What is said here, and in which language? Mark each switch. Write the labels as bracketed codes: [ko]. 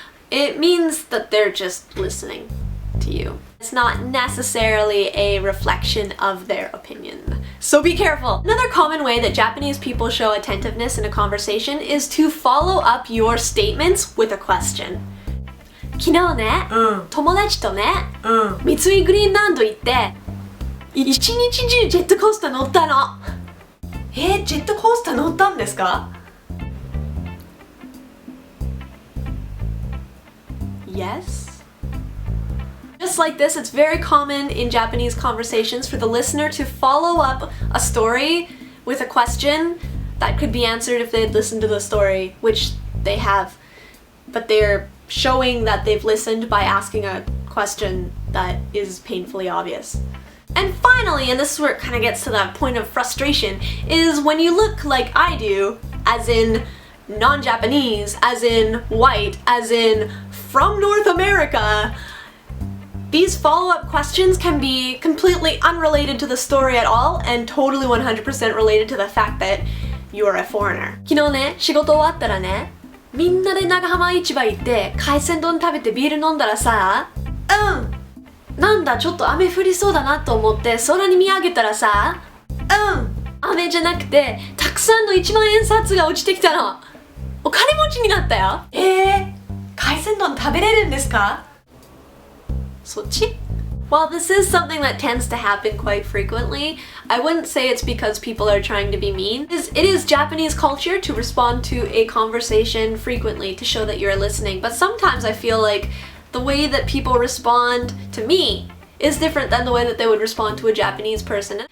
[en] It means that they're just listening to you. It's not necessarily a reflection of their opinion. So be careful! Another common way that Japanese people show attentiveness in a conversation is to follow up your statements with a question. [ja] 昨日ね、友達とね、三井グリーンランド行って一日中ジェットコースター乗ったの。ジェットコースター乗ったんですか？ [en] Yes. Just like this, it's very common in Japanese conversations for the listener to follow up a story with a question that could be answered if they had listened to the story, which they have, but they're showing that they've listened by asking a question that is painfully obvious. And finally, and this is where it kind of gets to that point of frustration, is when you look like I do, as in non-Japanese, as in white, as in from North America, these follow-up questions can be completely unrelated to the story at all and totally 100% related to the fact that you are a foreigner. [ja] 昨日ね、仕事終わったらね、みんなで長浜市場行って海鮮丼食べてビール飲んだらさ、なんだちょっと雨降りそうだなと思って空に見上げたらさ、雨じゃなくてたくさんの1万円札が落ちてきたの。お金持ちになったよ。海鮮丼食べれるんですか？そっち? [en] While this is something that tends to happen quite frequently, I wouldn't say it's because people are trying to be mean. It is Japanese culture to respond to a conversation frequently to show that you're listening, but sometimes I feel like the way that people respond to me is different than the way that they would respond to a Japanese person.